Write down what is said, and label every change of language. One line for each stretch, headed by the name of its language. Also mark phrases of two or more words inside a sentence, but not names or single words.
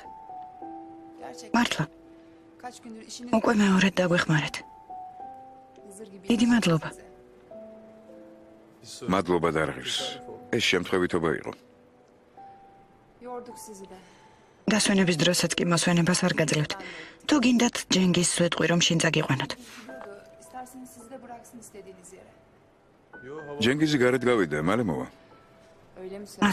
Turkish: gerçekten
Georgian: მართლა,
Turkish: kaç gündür işiniz
Georgian: უკვე მეორედ დაგვეხმარეთ.
Turkish: hazır gibi.
Georgian: დიდი მადლობა.
Turkish: size.
Georgian: მადლობა დარღირს. ეს შემთხვევითობა იყო.
Turkish: Yorduk sizi de.
Georgian: დასვენების დროსაც კი მოსვენებას არ გაძლევთ. თუ გინდათ ჯენგის სვეტყვი რომ შინ წაგიყვანოთ.
Turkish: İsterseniz sizi de bıraksın istediğiniz yere.
Georgian: ჯენგიზი გარეთ გავიდა, მალე მოვა.
Turkish: Öyle mi söylüyorsun?